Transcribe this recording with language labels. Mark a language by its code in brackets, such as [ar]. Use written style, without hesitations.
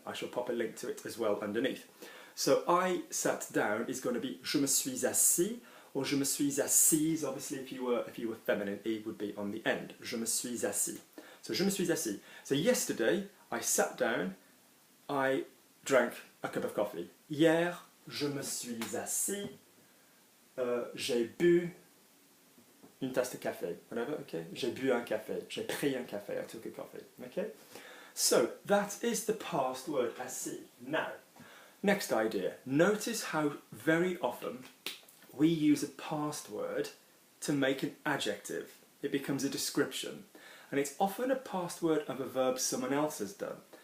[en] I shall pop a link to it as well underneath. So I sat down is going to be [fr] je me suis assis, [en] or [fr] je me suis assise. [en] Obviously, if you were feminine, e would be on the end. [fr] Je me suis assis. [en] So [fr] je me suis assis. [en] So yesterday, I sat down, I drank a cup of coffee. [fr] Hier, je me suis assis, j'ai bu une tasse de café, [en] whatever, okay? [fr] J'ai bu un café, j'ai pris un café, [en] I took a coffee, okay? So, that is the past word, assis. Now, next idea. Notice how very often we use a past word to make an adjective. It becomes a description. And it's often a past word of a verb someone else has done.